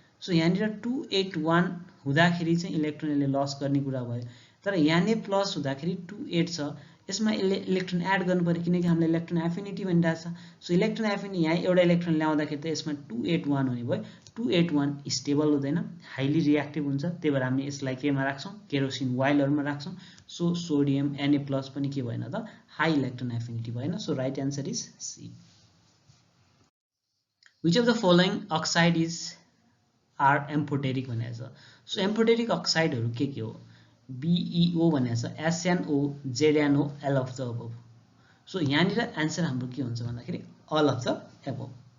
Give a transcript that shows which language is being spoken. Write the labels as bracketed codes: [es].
[ne] So यहाँनिर 2 8 1 हुँदाखेरि चाहिँ इलेक्ट्रोनले लस गर्ने कुरा भयो, तर Na प्लस हुँदाखेरि 2 8 छ, यसमा इलेक्ट्रोन एड गर्नु पर्यो, किनकि हामीले इलेक्ट्रोन एफिनिटी भनिरहेको छ। सो इलेक्ट्रोन एफिनिटी यहाँ एउटा इलेक्ट्रोन ल्याउँदाखेरि त यसमा 2 8 1 हुने भयो। 2 8 1 स्टेबल हुँदैन, हाइली रिएक्टिभ हुन्छ, त्यही भएर हामी यसलाई केमा राख्छौँ, केरोसिन वाइलहरूमा राख्छौँ। सो सोडियम Na प्लस पनि के भएन त, हाई इलेक्ट्रोन एफिनिटी भएन। [en] So right answer is C. Which of the following oxide are amphoteric [ne] भनेको छ। सो एम्फोटेरिक अक्साइडहरू के हो, BeO भनेको छ, SnO, ZnO, [en] all of the above। [ne] So यहाँनिर एन्सर हाम्रो के हुन्छ भन्दाखेरि [en] All of the above.